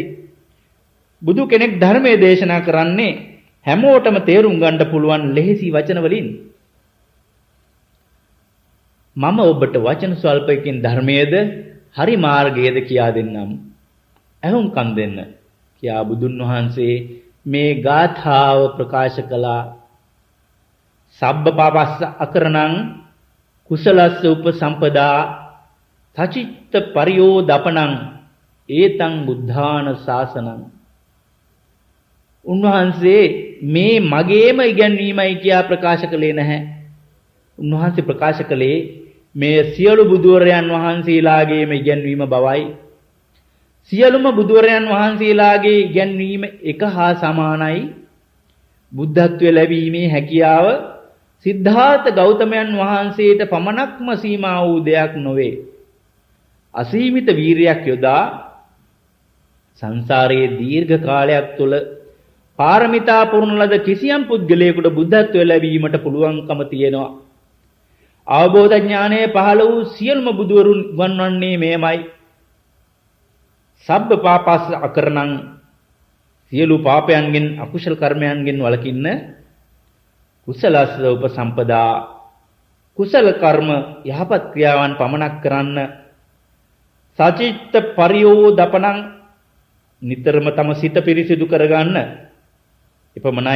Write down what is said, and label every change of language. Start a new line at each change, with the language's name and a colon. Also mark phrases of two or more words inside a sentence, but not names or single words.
Sinhala: බුදු කෙනෙක් ධර්මයේ දේශනා කරන්නේ හැමෝටම තේරුම් ගන්න පුළුවන් ලෙහෙසි වචන වලින්. මම ඔබට වචන ස්වල්පයකින් ධර්මයේද හරි මාර්ගයේද කියා දෙන්නම්. ඇහුම්කම් දෙන්න කියා බුදුන් වහන්සේ මේ ගාථාව ප්‍රකාශ කළා.
Pali: සබ්බ පාපස්ස අකරණං කුසලස්ස උපසම්පදා සචිත්ත පරියෝදපණං ඒතං බුද්ධාන ශාසනං.
Sinhala: උන්වහන්සේ මේ මගේම ඉගැන්වීමයි කියා ප්‍රකාශ කළේ නැහැ. උන්වහන්සේ ප්‍රකාශ කළේ මේ සියලු බුදුවරයන් වහන්සේලාගේම ඉගැන්වීම බවයි. සියලුම බුදුවරයන් වහන්සේලාගේ ඉගැන්වීම එක හා සමානයි. බුද්ධත්වයේ ලැබීමේ හැකියාව සිද්ධාර්ථ ගෞතමයන් වහන්සේට පමණක්ම සීමා වූ දෙයක් නොවේ. අසීමිත වීරියක් යොදා සංසාරයේ දීර්ඝ කාලයක් තුළ පාරමිතා පුරන ලද කිසියම් පුද්ගලයෙකුට බුද්ධත්වය ලැබීමට පුළුවන්කම තියෙනවා. අවබෝධ ඥානය පහළ වූ සියලුම බුදුවරුන් වන්වන්නේ මෙයමයි.
Pali: සබ්බ පාපස්ස අකරණං,
Sinhala: සියලු පාපයන්ගෙන් අකුසල කර්මයන්ගෙන් වළකින්න,
Pali: කුසලස්ස උපසම්පදා,
Sinhala: කුසල කර්ම යහපත් ක්‍රියාවන් පමණක් කරන්න
Pali: සචිත්ත පරියෝදපණං
Sinhala: නිතරම තම සිත පිරිසිදු කරගන්න එපමණයි.